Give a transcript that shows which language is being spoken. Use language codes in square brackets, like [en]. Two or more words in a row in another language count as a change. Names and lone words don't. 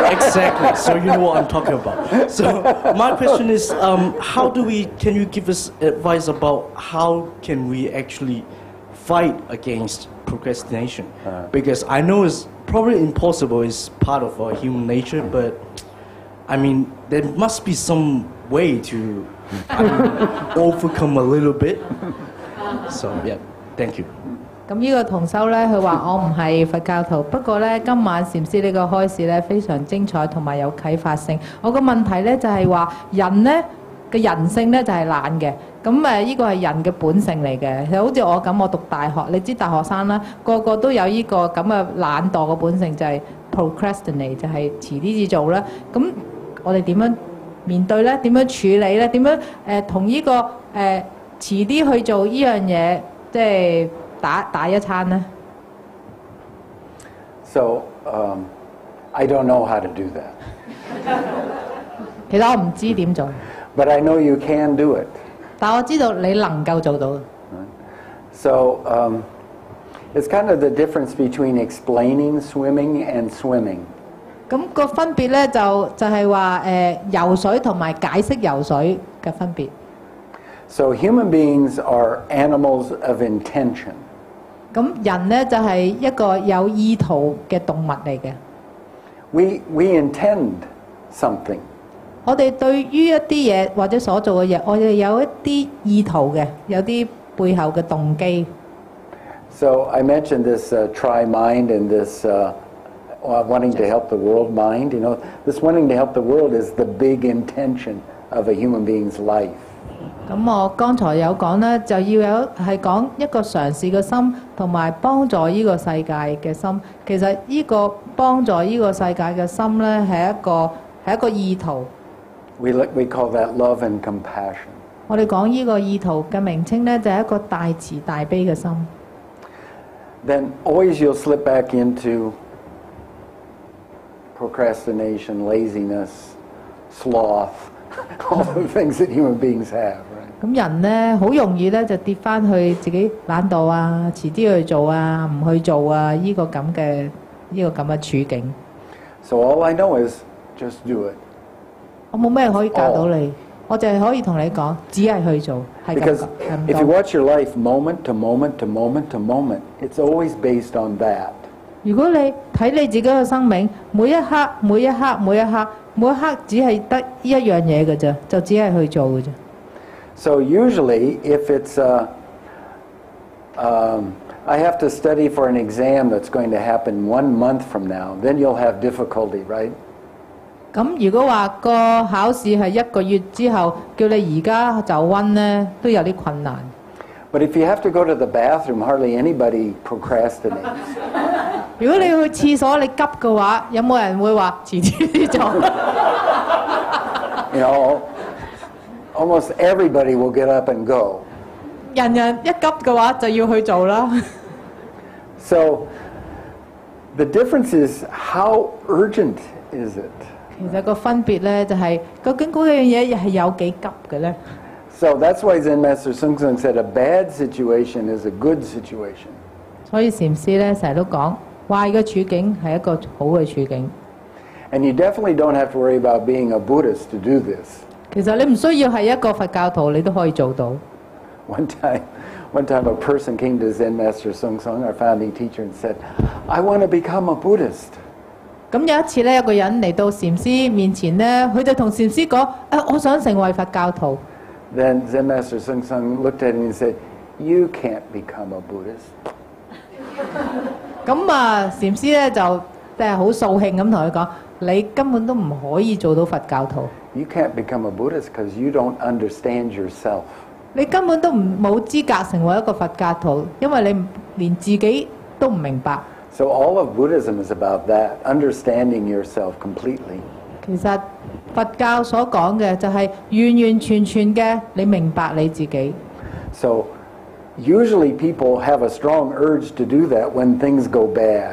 [en] exactly, so you know what I'm talking about. So my question is, can you give us advice about how can we actually fight against procrastination? Because I know it's probably impossible, it's part of our human nature, but I mean, there must be some way to overcome a little bit. So yeah, thank you. [yue] 咁呢個同修呢，佢話我唔係佛教徒，不過呢，今晚禪師呢個開示呢，非常精彩同埋有啟發性。我個問題呢，就係話人呢嘅人性呢，就係懶嘅，咁呢個係人嘅本性嚟嘅。就好似我咁，我讀大學，你知大學生啦，個個都有呢個咁嘅懶惰嘅本性，就係 procrastinate，就係遲啲至做啦。咁我哋點樣面對呢？點樣處理呢？點樣同呢個遲啲去做呢樣嘢即係打一餐呢？ [en] So I don't know how to do that. [yue] 其實我唔知點做， [en] But I know you can do it. [yue] 但我知道你能夠做到。 [en] So it's kind of the difference between explaining swimming and swimming. [yue] 咁個分別咧就係話游水同埋解釋游水嘅分別。 [en] So human beings are animals of intention. [yue] 咁人咧就係一個有意圖嘅動物嚟嘅。 [en] We intend something. [yue] 我哋對於一啲嘢或者所做嘅嘢，我哋有一啲意圖嘅，有啲背後嘅動機。 [en] So I mentioned this try mind and this wanting to help the world mind. You know, this wanting to help the world is the big intention of a human being's life. [yue] 咁我剛才有講咧，就要有係講一個嘗試嘅心，同埋幫助呢個世界嘅心。其實呢個幫助呢個世界嘅心咧，係一個意圖。 [en] We call that love and compassion. [yue] 我哋講呢個意圖嘅名稱咧，就係一個大慈大悲嘅心。 [en] Then always you'll slip back into procrastination, laziness, sloth, all the things that human beings have, right? [yue] 咁人咧好容易咧就跌翻去自己懶惰啊，遲啲去做啊，唔去做啊，呢個咁嘅處境。 [en] So all I know is just do it. [yue] 我冇咩可以教到你，我就係可以同你講，只係去做，係咁 [en] Because [yue] 係唔 [en] if you [yue] 多。 [en] watch your life moment to moment to moment to moment, it's always based on that. [yue] 如果你睇你自己嘅生命，每一刻、每一刻、每一刻、每一刻，只係得呢一樣嘢嘅啫，就只係去做嘅啫。 [en] So usually, if it's I have to study for an exam that's going to happen 1 month from now, then you'll have difficulty, right? [yue] 咁如果話個考試係1個月之後，叫你而家就温呢，都有啲困難。 [en] But if you have to go to the bathroom, hardly anybody procrastinates. [yue] 如果你去廁所你急嘅話，有冇人會話遲啲做？ [en] You know, almost everybody will get up and go. [yue] 人人一急嘅話就要去做啦。 [en] So the difference is how urgent is it? [yue] 其實個分別咧就係、究竟嗰樣嘢係有幾急嘅咧？ [en] So that's why Zen Master Sun Sung said a bad situation is a good situation. [yue] 所以禪師咧成日都講，壞嘅處境係一個好嘅處境。 [en] And you definitely don't have to worry about being a Buddhist to do this. [yue] 其實你唔需要係一個佛教徒，你都可以做到。 [en] One time a person came to Zen Master Sun Sung, our founding teacher, and said, I want to become a Buddhist. [yue] 咁有一次咧，有個人嚟到禪師面前咧，佢就同禪師講：我想成為佛教徒。 [en] Then Zen Master Sun Sung looked at him and said, you can't become a Buddhist. [yue] 咁啊，禪師咧就即係好掃興咁同佢講：你根本都唔可以做到佛教徒。 [en] You can't become a Buddhist because you don't understand yourself. [yue] 你根本都冇資格成為一個佛教徒，因為你連自己都唔明白。 [en] So all of Buddhism is about that, understanding yourself completely. [yue] 其實佛教所講嘅就係完完全全嘅你明白你自己。 [en] So usually people have a strong urge to do that when things go bad.